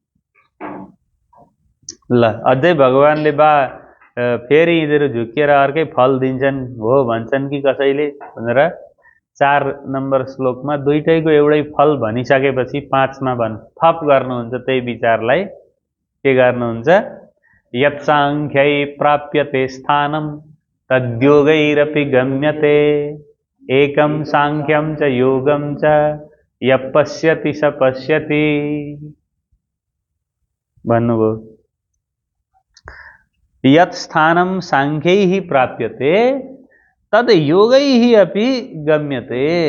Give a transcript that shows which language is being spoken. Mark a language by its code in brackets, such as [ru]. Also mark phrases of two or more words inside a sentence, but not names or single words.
[ne] ल अझै भगवानले फेरि यिनीहरू झुकिएर अर्कै फल दिन्छन् हो भन्छन् कि कसैले भनेर 4 नम्बर श्लोकमा दुईटैको एउटै फल भनिसकेपछि 5मा थप गर्नुहुन्छ त्यही विचारलाई। के गर्नुहुन्छ? [sa] यत् साङ्ख्यै प्राप्यते स्थानं तद्योगैरपि गम्यते, एकं साङ्ख्यं च योगं च यः पश्यति स पश्यति भन्नुभयो। यत् स्थानं साङ्ख्यैः प्राप्यते तद् योगैः अपि गम्यते।